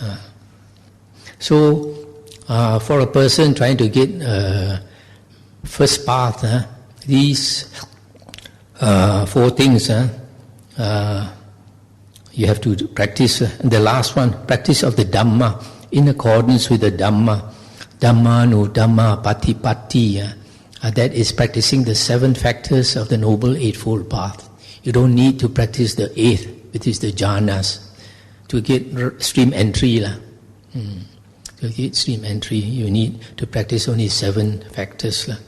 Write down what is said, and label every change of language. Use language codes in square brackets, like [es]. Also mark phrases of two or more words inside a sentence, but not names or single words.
[en] So for a person trying to get first path, these 4 things you have to practice. The last one, practice of the Dhamma in accordance with the Dhamma. [pi] Dhamma nu Dhamma patipatti. [en] That is practicing the 7 factors of the Noble Eightfold Path. You don't need to practice the 8th, which is the jhanas, to get stream entry. To get stream entry, you need to practice only 7 factors.